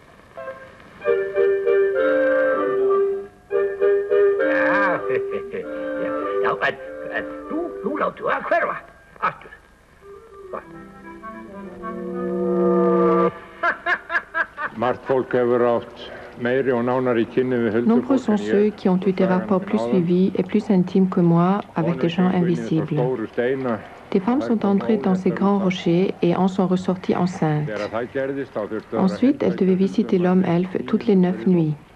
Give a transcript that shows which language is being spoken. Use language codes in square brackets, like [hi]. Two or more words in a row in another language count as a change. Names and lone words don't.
[is] Já, já, en nú láttu að hverfa, aftur. Margt fólk hefur átt meiri og nánari kynni við huldufólk. [fr] Nombreux sont ceux qui ont eu des rapports plus suivis et plus intimes que moi avec des gens invisibles. Des femmes sont entrées dans ces grands rochers et en sont ressorties enceintes. Ensuite, elles devaient visiter l'homme elfe toutes les 9 nuits.